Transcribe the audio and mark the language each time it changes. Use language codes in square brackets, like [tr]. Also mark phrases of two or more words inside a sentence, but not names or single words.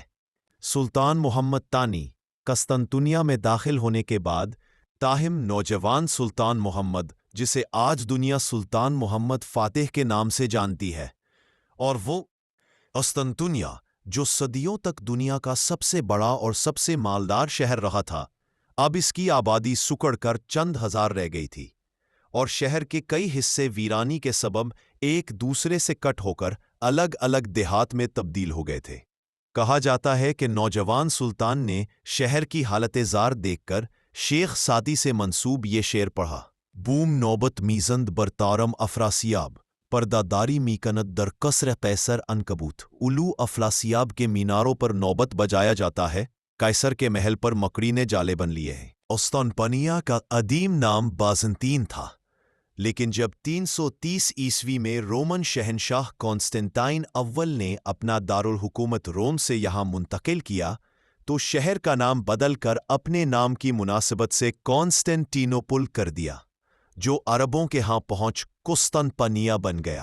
[ur] سلطان محمد ثانی قسطنطنیہ میں داخل ہونے کے بعد، تاہم نوجوان سلطان محمد، جسے آج دنیا سلطان محمد فاتح کے نام سے جانتی ہے، اور وہ قسطنطنیہ جو صدیوں تک دنیا کا سب سے بڑا اور سب سے مالدار شہر رہا تھا، اب اس کی آبادی سکڑ کر چند ہزار رہ گئی تھی، اور شہر کے کئی حصے ویرانی کے سبب ایک دوسرے سے کٹ ہو کر الگ الگ دیہات میں تبدیل ہو گئے تھے۔ کہا جاتا ہے کہ نوجوان سلطان نے شہر کی حالت زار دیکھ کر شیخ سعدی سے منسوب یہ شعر پڑھا: [fa] بوم نوبت میزند برتارم افراسیاب، پردہ داری می کند در قصر قیصر عنکبوت۔ [ur] الو افراسیاب کے میناروں پر نوبت بجایا جاتا ہے، قیصر کے محل پر مکڑی نے جالے بن لیے ہیں۔ قسطنطنیہ کا قدیم نام بازنطین تھا، لیکن جب 330 عیسوی میں رومن شہنشاہ کانسٹنٹائن اول نے اپنا دارالحکومت روم سے یہاں منتقل کیا تو شہر کا نام بدل کر اپنے نام کی مناسبت سے کانسٹنٹینوپل کر دیا، جو عربوں کے ہاں پہنچ قسطنطنیہ بن گیا۔